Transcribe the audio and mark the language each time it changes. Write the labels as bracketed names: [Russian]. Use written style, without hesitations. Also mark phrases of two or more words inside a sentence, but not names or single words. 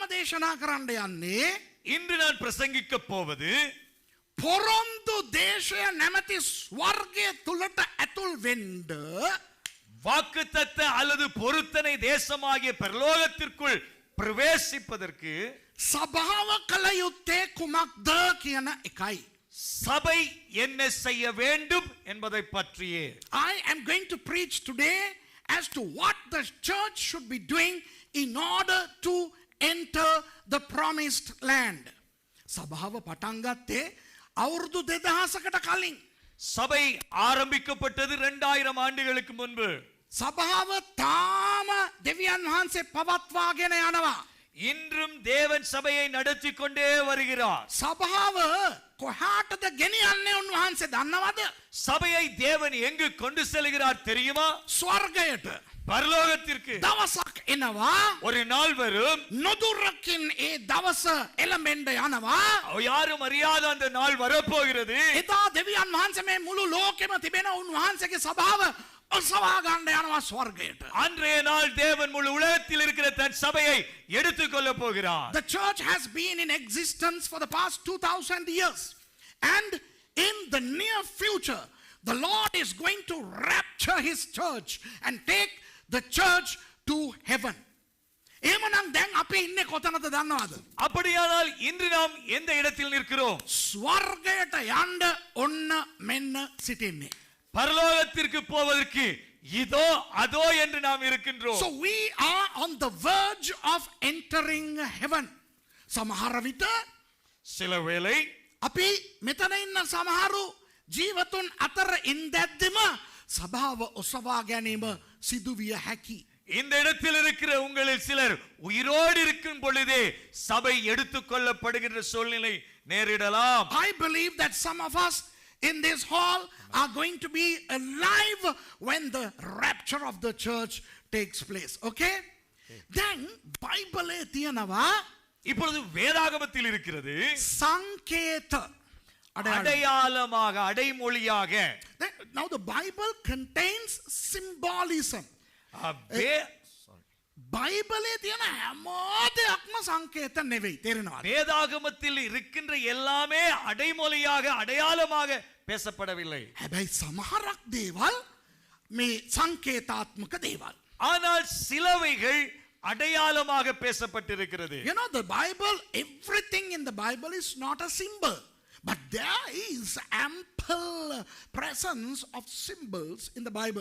[Sinhala] දේශනා කරන්න යන්නේ [Tamil] இன்று நான் பிரசங்கிக்க போவது [Sinhala] පොරොන්දු දේශය නැමැති ස්වර්ගය තුලට ඇතුල් වෙන්න [Tamil] வாக்குத்தத்த அல்லது பொருத்தனை தேசமாகிய பரலோகத்திற்குள் பிரவேசிப்பதற்கு [Sinhala] සභාව කළ යුත්තේ කුමක්ද කියන එකයි. [Tamil] சபை என்ன செய்ய வேண்டும் என்பதை பற்றியே [English] I am going to preach today as to what the church should be doing in order to enter the promised land. [Sinhala] සභාව පටන් ගත්තේ අවුරුදු 2000කට කලින්. [Tamil] சபை ஆரம்பிக்கப்பட்டது 2000 ஆண்டுகளுக்கு முன்பு. [Sinhala] සභාව තාම දෙවියන් වහන්සේ පවත්වාගෙන යනවා. [Tamil] இன்றும் தேவன் சபையை நடத்தி கொண்டே வருகிறார். [Sinhala] සභාව කොහාටද ගෙනියන්නේ උන්වහන්සේ දන්නවද? [Tamil] சபையை தேவன் எங்கு கொண்டு செல்கிறார் தெரியுமா? [Sinhala] ස්වර්ගයට. [Tamil] பரலோகத்திற்கு. [Sinhala] දවසක් එනවා [Tamil] ஒரு நாள் வரும் [Sinhala] නොදුරකින් ඒ දවස එළඹෙන්න යනවා. [Tamil] யாரும் அறியாத அந்த நாள் வரப்போகிறது. [Sinhala] එදා දෙවියන් වහන්සේ මේ මුළු ලෝකෙම තිබෙන උන්වහන්සේගේ සභාව ඔසවා ගන්න යනවා ස්වර්ගයට. [Tamil] அன்றைய நாள் தேவன் முழு உலகத்தில் இருக்கிற தன் சபையை எடுத்துக்கொள்ள போகிறார். [English] The church has been in existence for the past 2000 years, and in the near future the Lord is going to rapture his church and take the church to heaven. [Sinhala] එහෙමනම් දැන් අපි ඉන්නේ කොතනද දන්නවද? [Tamil] அப்படியானால் இன்று நாம் எந்த இடத்தில் நிற்கிறோம்? [Sinhala] ස්වර්ගයට යන්න ඔන්න මෙන්න සිටින්නේ. [Tamil] பரலோகத்திற்கு போவதற்கு இதோ அதோ என்று நாம் இருக்கின்றோம். [English] So we are on the verge of entering heaven. [Sinhala] සමහර විට [Tamil] சில வேளை [Sinhala] අපි මෙතන ඉන්න සමහරු ජීවතුන් අතර ඉඳද්දිම සභාව ඔසවා ගැනීම සිදුවිය හැකි. [Tamil] இந்த இடத்தில் இருக்கிற உங்களில் சிலர் உயிரோடு இருக்கும் பொழுதே சபை எடுத்துக்கொள்ளப்படுகின்ற சூழ்நிலை நேரிடலாம். [English] I believe that some of us in this hall are going to be alive when the rapture of the church takes place. Okay? Then Bible තියනවා [Tamil] இப்பொழுது வேதாகமத்தில் இருக்கிறது [Sinhala] සංකේත [Tamil] அடையாளமாக அடைமொழியாக. [English] Now the Bible contains symbolism. [Sinhala] බයිබලේ තියෙන හැම දෙයක්ම සංකේත නෙවෙයි. තේරෙනවද? [Tamil] வேதாகமத்தில் இருக்கின்ற எல்லாமே அடைமொழியாக அடையாளமாக பேசப்படவில்லை. [Sinhala] හැබැයි සමහරක් දේවල් මේ සංකේතාත්මක දේවල්. [Tamil] ஆனால் சிலவைகள் அடையாளமாக பேசப்பட்டிருக்கிறது. [English] You know the Bible, everything in the Bible is not a symbol, but there is ample presence of symbols in the Bible.